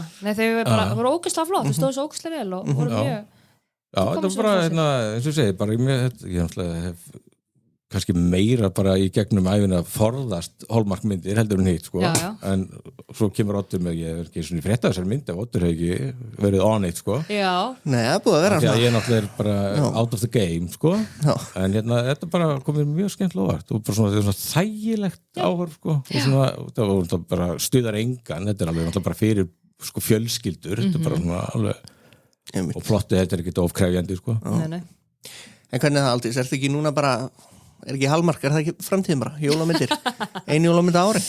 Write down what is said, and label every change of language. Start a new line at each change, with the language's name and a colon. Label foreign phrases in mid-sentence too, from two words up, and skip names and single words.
Icelandic: Nei, þau voru ógeðslega flott, þau stóðu svo ógeðslega vel og voru mjög... Já, þetta var bara, eins og segi, bara ég hef kannski meira bara í gegnum æfina forðast Hallmark-myndir heldur en hitt, sko. Já. En svo kemur Oddur með, ég er ekki svona í frétta þessari mynd, ef Oddur hefur ekki verið
English: on it,
Icelandic: sko. Já. Nei, það er búið að vera svona. Ég náttúrulega bara
English: out of the game,
Icelandic: sko. Já. En þetta bara komið mjög skemmtilega óvart og bara svona þægilegt áhorf, sko. Og svona, það var bara stuðar engan, þetta er alveg náttúrulega bara fyrir sko fjölskyldur, þetta er bara svona alveg og plottið þetta er ekkert ofkrefjandi, sko. Nei. En hvernig það aldrei, er þetta ekki núna bara er ekki Hallmark, er það ekki framtíðin bara jólamyndir, ein jólamynd á ári